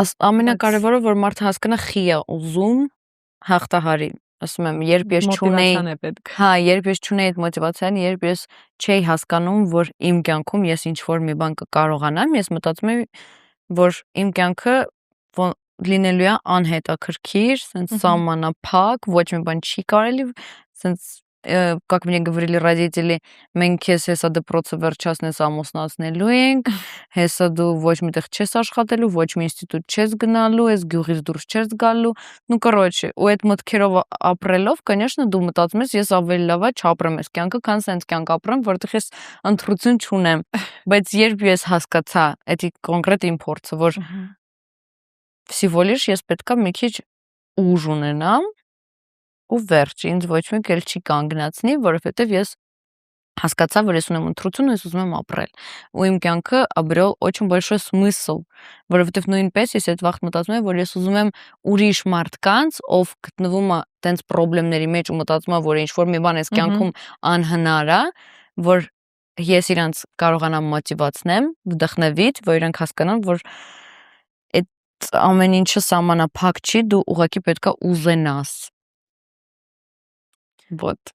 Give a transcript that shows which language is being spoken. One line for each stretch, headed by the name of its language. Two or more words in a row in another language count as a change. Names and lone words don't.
Armenian: Ամենակարևորը, որ մարդը հասկանա խի է ուզում հաղթահարի։ Ասում եմ, երբ ես չունեի, հա, երբ ես չունեի այդ մոտիվացիան, երբ ես չէի հասկանում, որ իմ կյանքում ես ինչ-որ մի բան կկարողանամ, ես մտածում եմ, որ իմ կյանքը լինելու է անհետաքրքիր, sense սահմանափակ, ոչ մի բան չի կարելի,
Russian: sense как мне говорили родители,
Armenian: մենք քեզ հեսա դպրոցը վերջացնես ամուսնացնելու ենք, հեսա դու ոչ միտեղ չես աշխատելու, ոչ մի ինստիտուտ չես գնալու, ես գյուղից դուրս չես գալու,
Russian: ну короче,
Armenian: ու այդ մտքերով ապրելով, конечно, դու մտածում ես, ես ավելի լավ է չապրեմ այս կյանքը, քան սենց կյանք ապրեմ, որտեղ ես ընտրություն չունեմ, բայց երբ ես հասկացա, դա կոնկրետ իմ փորձը, որ
Russian: всего лишь
Armenian: ես պետքա մի քիչ ուժ ունենամ ու վերջ, ինձ ոչ մեկ էլ չի կանգնացնի, որովհետև ես հասկացա, որ ես ունեմ ընտրություն, ես ուզում եմ ապրել։ Ու իմ կյանքը
Russian: обрел очень большой смысл,
Armenian: որովհետև նույնպես ես այդ վաղտ մտածում եմ, որ ես ուզում եմ ուրիշ մարդկանց, ով գտնվում է տենց խնդիրների մեջ ու մտածում է, որ ինչ-որ մի բան էս կյանքում անհնար է, որ ես իրանց կարողանամ մոտիվացնեմ, վդխնվիչ, որ իրանք հասկանան, որ այդ ամեն ինչը սահմանափակ չի, դու ուղղակի պետքա ուզենաս։ Ոտ։